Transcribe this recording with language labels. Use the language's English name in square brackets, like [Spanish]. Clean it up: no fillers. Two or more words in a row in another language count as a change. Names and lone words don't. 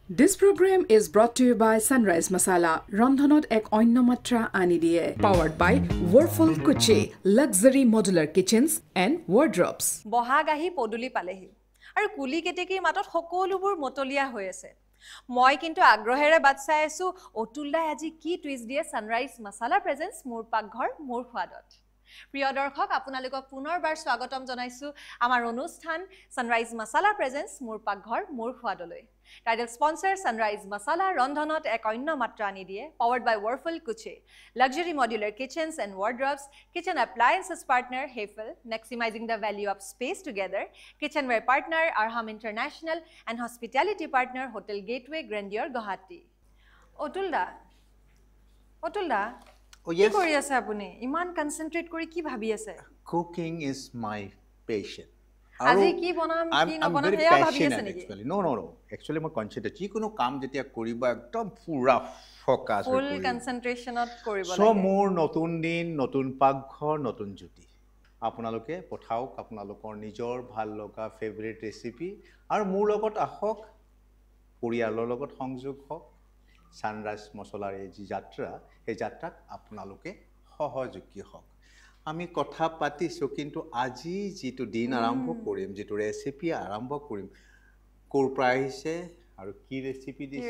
[English] This program is brought to you by Sunrise Masala, [Assamese] ৰন্ধনত এক অন্য মাত্ৰা আনি দিয়ে. [English] Powered by Whirlpool Kuche, luxury modular kitchens and wardrobes. [Assamese] বহাগ আহি পদুলি পালেহি আৰু কুলি কেতেকীৰ মাতত সকলোবোৰ মতলীয়া হৈ আছে মই কিন্তু আগ্ৰহেৰে বাট চাই আছো অতুলদাই আজি কি টুইষ্ট দিয়ে সানৰাইজ মছালা প্ৰেজেন্স মোৰ পাকঘৰ মোৰ সোৱাদত প্ৰিয় দৰ্শক আপোনালোকক পুনৰবাৰ স্বাগতম জনাইছো আমাৰ অনুষ্ঠান সানৰাইজ মছালা প্ৰেজেন্স মোৰ পাকঘৰ মোৰ সোৱাদলৈ [English] title sponsor [Assamese] সানৰাইজ মছালা ৰন্ধনত এক অন্য মাত্ৰা আনি দিয়ে [English] powered by Whirlpool Kuche luxury modular kitchens and wardrobes kitchen appliances partner Hefel maximizing the value of space together kitchenware partner Arham International and hospitality partner Hotel Gateway Grandeur [Assamese] Guwahati Otulda [English] Oh, yes. [Assamese] কি কৰি আছে আপুনি ইমান কনসেন্ট্ৰেট কৰি কি ভাবি আছে [English] Cooking is my passion. [Assamese] আজি কি বনাম কি নবনাম হেয়া ভাবি আছে নেকি [English] No. Actually, [Assamese] মই কনসেন্ট্ৰেট যিকোনো কাম যেতিয়া কৰিবা একদম পুৰা ফোকাস হৈ ফুল কনসেন্ট্ৰেশনত কৰিব সো লাগে মোৰ নতুন দিন নতুন পাকঘৰ নতুন জ্যোতি আপোনালোকে পঠাওক আপোনালোকৰ নিজৰ ভাল লগা [English] favourite recipe [Assamese] আৰু মোৰ লগত আহক পৰিয়ালৰ লগত সংযোগ হওক সানৰাইজ মছলাৰ এই যাত্ৰা এই যাত্ৰাত আপোনালোকে সহযোগী হওক আমি কথা পাতিছো কিন্তু আজি যেটো দিন আৰম্ভ কৰিম যেটো ৰেচিপি আৰম্ভ কৰিম কোৰ প্ৰাইছে আৰু কি ৰেচিপি দিছে